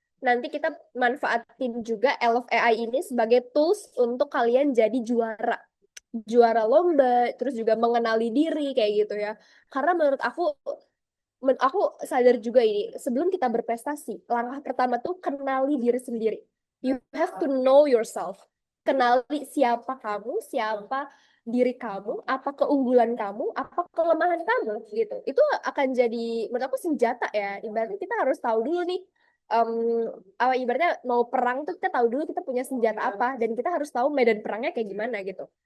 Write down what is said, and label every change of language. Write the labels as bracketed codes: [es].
[id] Nanti kita manfaatin juga Elf AI ini sebagai tools untuk kalian jadi juara lomba, terus juga mengenali diri kayak gitu ya. Karena menurut aku sadar juga ini, sebelum kita berprestasi, langkah pertama tuh kenali diri sendiri. [en] You have to know yourself. [id] Kenali siapa kamu, siapa diri kamu, apa keunggulan kamu, apa kelemahan kamu gitu. Itu akan jadi menurut aku senjata ya. Ibaratnya kita harus tahu dulu nih em, ibaratnya mau perang tuh kita tahu dulu kita punya senjata apa dan kita harus tahu medan perangnya kayak gimana gitu.